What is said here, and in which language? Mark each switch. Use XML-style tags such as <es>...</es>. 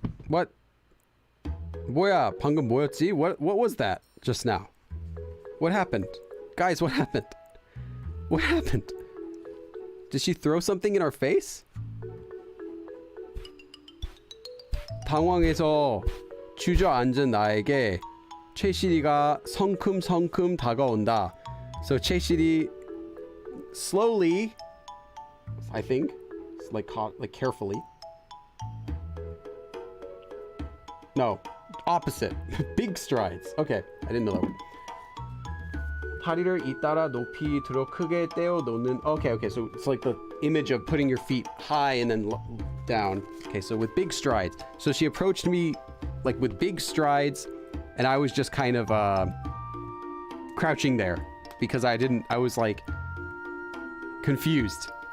<en>What?</en> <ko>뭐야? 방금 뭐였지?</ko> <en>What was that just now? What happened? Guys, what happened? What happened? Did she throw something in our face?</en> <ko>당황해서 주저앉은 나에게 최시리가 성큼성큼 다가온다.</ko> <en>So 최시리 slowly, I think, like carefully. No, opposite. Big strides. Okay, I didn't know that one.</en> <ko>다리를 잇따라 높이 들어 크게 떼어 놓는.</ko> <en>Okay, so it's like the image of putting your feet high and then down. Okay, so with big strides. So she approached me like with big strides, and I was just kind of crouching there because I was like confused.</en>